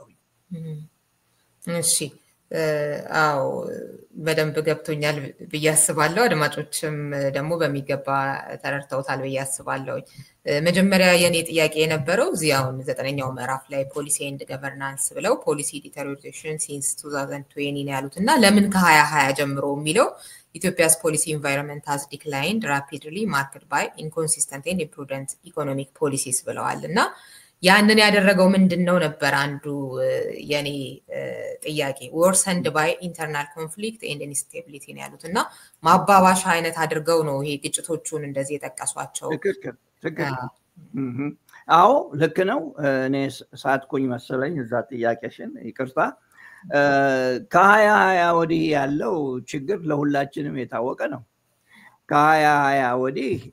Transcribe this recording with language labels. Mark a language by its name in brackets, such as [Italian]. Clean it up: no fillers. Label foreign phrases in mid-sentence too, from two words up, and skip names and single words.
[Amharic] እሺ አው በደንብ ገብቶኛል በያስባለሁ አድማጮችም ደግሞ በሚገባ ተረድተውታል በያስባለሁ መጀመሪያ የኔ ጥያቄ የነበረው እዚያውን 9ኛው ምዕራፍ ላይ [English] policy and governance [Amharic] ብለው [English] policy deterioration since [Amharic] 2020 ነው ያሉትና ለምን ከ2020 ጀምሮ የሚለው [English] Ethiopia's policy environment has declined rapidly marked by inconsistent and imprudent economic policies [Amharic] ብለዋልና ያንን ያደረገው ምንድነው ነበር አንዱ የኔ ጥያቄ [English] worsened by internal conflict and instability [Amharic] ነው ያሉትና ማባባሻ አይነት አድርገው ነው ይሄ ግጭቶቹን እንደዚህ የጠቀሷቸው ትክክል አዎ ልክ ነው እኔ ሳትኩኝ መሰለኝ እዛ ጥያቄሽን ይቅርታ ከ2020 ወዲህ ያለው ችግር ለሁላችንም የታወቀ ነው ከ2020 ወዲህ